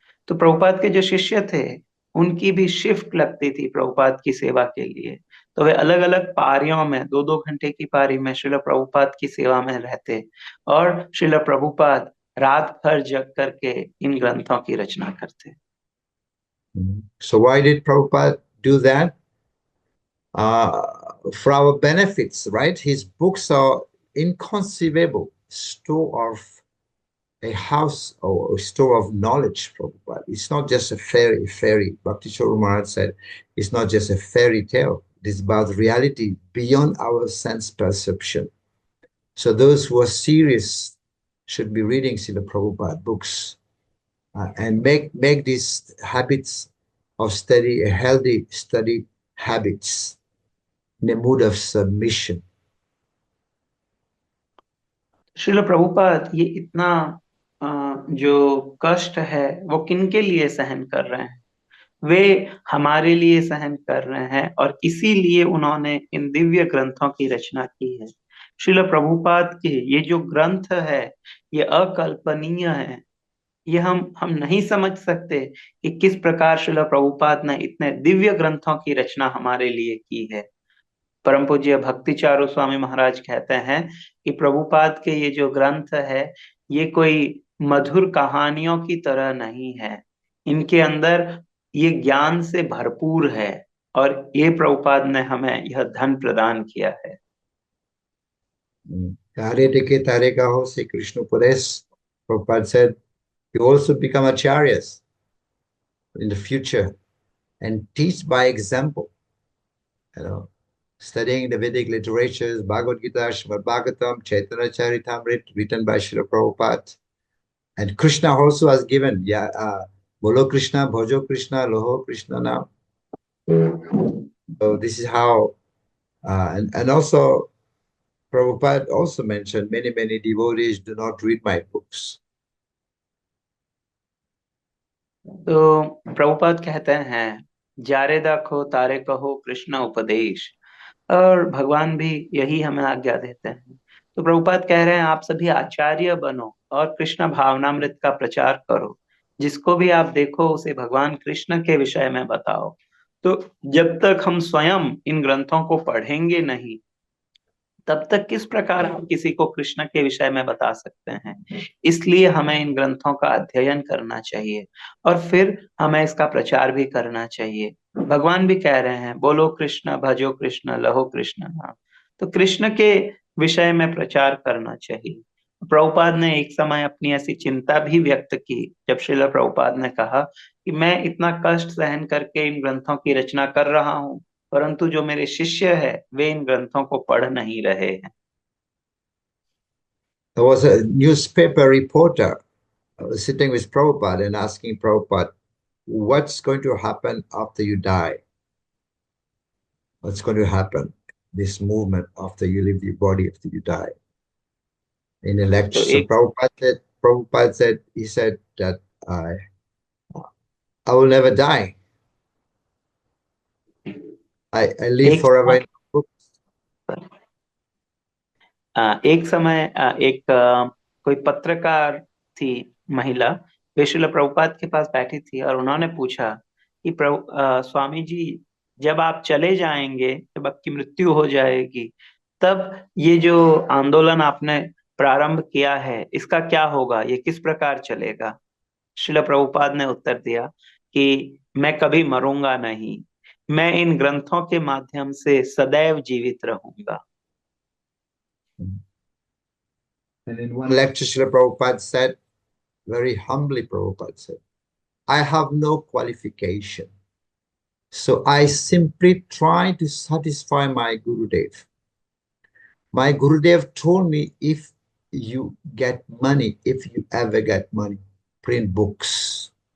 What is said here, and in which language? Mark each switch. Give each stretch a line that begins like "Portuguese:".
Hindi: तो प्रभुपाद के जो शिष्य थे, उनकी भी शिफ्ट लगती थी प्रभुपाद की सेवा के लिए। तो वे अलग अलग पारियों में, 2-2 घंटे की पारी में श्रील प्रभुपाद की सेवा में रहते, और श्रील प्रभुपाद रात भर जग करके इन ग्रंथों की रचना करते।
English: So why did Prabhupada do that? For our benefits, right? His books are inconceivable store of a house or a store of knowledge, Prabhupada. It's not just a fairy. Bhakti Charu Maharaj said, it's not just a fairy tale. It is about reality beyond our sense perception. So those who are serious should be reading Srila Prabhupada books and make these habits of study a healthy study habits in a mood of submission.
Hindi: Srila Prabhupada ये इतना जो कष्ट है वो किनके लिए सहन कर रहे हैं? वे हमारे लिए सहन कर रहे हैं, और इसीलिए उन्होंने इन दिव्य ग्रंथों की रचना की है। श्रील प्रभुपाद के ये जो ग्रंथ है, ये अकल्पनीय है। ये हम नहीं समझ सकते कि किस प्रकार श्रील प्रभुपाद ने इतने दिव्य ग्रंथों की रचना हमारे लिए की है। परम पूज्य भक्ति चारू स्वामी महाराज कहते हैं कि प्रभुपाद के ये जो ग्रंथ है, ये कोई मधुर कहानियों की तरह नहीं है। इनके अंदर ये ज्ञान से भरपूर है, और ये प्रभुपाद ने हमें यह धन प्रदान किया है।
Bangla: Tare deke tare kaho,
English: say
Bangla: Krishna Paresh.
English: Prabhupada said, you also become acharyas in the future and teach by example. You know, studying the Vedic literatures, Bhagavad Gita, Srimad Bhagavatam, Chaitanya Charitamrita, written by Srila Prabhupada. And Krishna also has given,
Bangla: Bolo Krishna, Bhojo Krishna, Loho Krishna
English: now. So this is how, and also Prabhupada also mentioned many devotees do not read my books.
Hindi: तो प्रभुपाद कहते हैं,
Bangla: जारे दाखो तारे कहो कृष्ण उपदेश,
Hindi: और भगवान भी यही हमें आज्ञा देते हैं। तो प्रभुपाद कह रहे हैं, आप सभी आचार्य बनो और कृष्ण भावनामृत का प्रचार करो। जिसको भी आप देखो उसे भगवान कृष्ण के विषय में बताओ। तो जब तक हम स्वयं इन ग्रंथों को पढ़ेंगे नहीं, तब तक किस प्रकार हम किसी को कृष्ण के विषय में बता सकते हैं? इसलिए हमें इन ग्रंथों का अध्ययन करना चाहिए, और फिर हमें इसका प्रचार भी करना चाहिए। भगवान भी कह रहे हैं,
Bangla: बोलो कृष्ण, भजो कृष्ण, लहो कृष्ण नाम।
Hindi: तो कृष्ण के विषय में प्रचार करना चाहिए। प्रभुपाद ने एक समय अपनी ऐसी चिंता भी व्यक्त की, जब श्रील प्रभुपाद ने कहा कि मैं इतना कष्ट सहन करके इन ग्रंथों की रचना कर रहा हूँ, परंतु जो मेरे शिष्य है वे इन ग्रंथों को पढ़ नहीं रहे हैं।
English: There was a newspaper reporter sitting with Prabhupada and asking Prabhupada, what's going to happen after you die? What's going to happen, this movement after you leave your body, after you die? In a lecture, so Prabhupada said, he said that I will never die. I live forever in books.
Hindi: एक समय एक कोई पत्रकार थी महिला, वे श्रील प्रभुपाद के पास बैठी थी, और उन्होंने पूछा कि स्वामी जी, जब आप चले जाएंगे, जब आपकी मृत्यु हो जाएगी, तब ये जो आंदोलन आपने प्रारंभ किया है, इसका क्या होगा? ये किस प्रकार चलेगा? श्रील प्रभुपाद ने उत्तर दिया कि मैं कभी मरूंगा नहीं, मैं इन ग्रंथों के माध्यम से सदैव जीवित रहूंगा।
English: And in one lecture, Srila Prabhupada said, very humbly, Prabhupada said, I have no qualification. So I simply try to satisfy my Gurudev. My Gurudev told me, if you get money, if you ever get money, print books.